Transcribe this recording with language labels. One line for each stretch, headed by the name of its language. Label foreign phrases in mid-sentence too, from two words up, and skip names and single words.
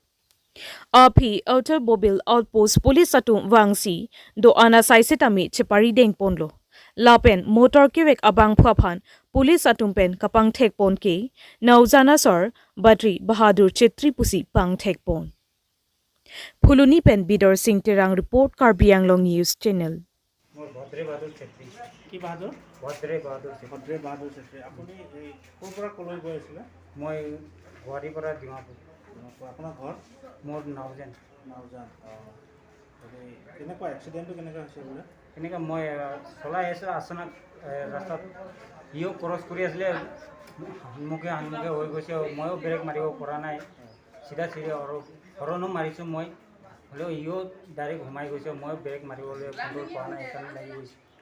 Karbi: api outer bobil outpost police atum wangsi do ana saisitami chepari deng ponlo Lapen motor kevek abang phuaphan police atumpen kapang thek pon ke naujana sor Badri Bahadur Chetri pusi pang thek pon Phuluni pen Bidor Singh Terang report Karbi Anglong News Channel Badri Bahadur Chetri
Assamese: কি বাহাদুর Badri Bahadur Chetri ভদ্ৰে বাহাদুৰ চেত্ৰী আপুনি এই ক'ৰ পৰা ক'লৈ গৈ আছিলে মই গুৱাহাটীৰ পৰা ডিমাপুৰ আপোনাৰ ঘৰ মোৰ নাওজেন নাওজান কেনেকুৱা এক্সিডেণ্টটো কেনেকুৱা হৈছে বোলে এনেকৈ মই চলাই আছোঁ আচনাক ৰাস্তাত ইও ক্ৰছ কৰি আছিলে সন্মুখে হৈ গৈছে ময়ো ব্ৰেক মাৰিব পৰা নাই চিধা আৰু হৰণো মাৰিছোঁ মই হ'লেও ইও ডাইৰেক্ট সোমাই গৈছে মই ব্ৰেক মাৰিবলৈ কণ্ট্ৰল পৰা নাই সেইকাৰণে লাগি গৈছে